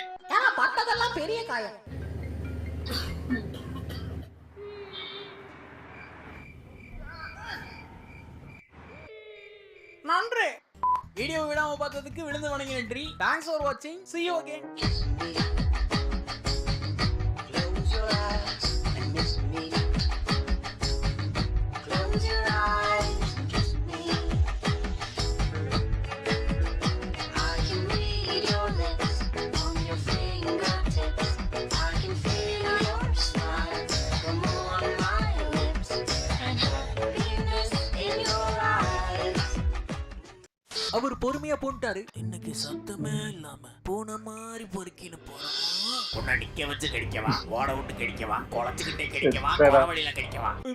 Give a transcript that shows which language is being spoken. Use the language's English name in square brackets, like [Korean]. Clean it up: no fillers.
[Tamil] ஏன்னா பட்டதெல்லாம் பெரிய காயம். நன்றி. வீடியோ விடாம பார்த்ததுக்கு விழுந்து வணங்கி நன்றி. [English] Thanks for watching. See you again. Close your eyes and miss me. Close your eyes and kiss me. I can read your lips on your fingertips. I can feel your smile come on my lips and happiness in your eyes. [Tamil] அவர் பொறுமையா போட்டாரு. இன்னைக்கு சத்தமே இல்லாம போன மாதிரி பொறுக்கின்னு போறோம். உன்னை நிக்க வச்சு கடிக்கவா, ஓட விட்டு கடிக்கவா, குழச்சுக்கிட்டே கடிக்கவா, வழியில கடிக்கவா?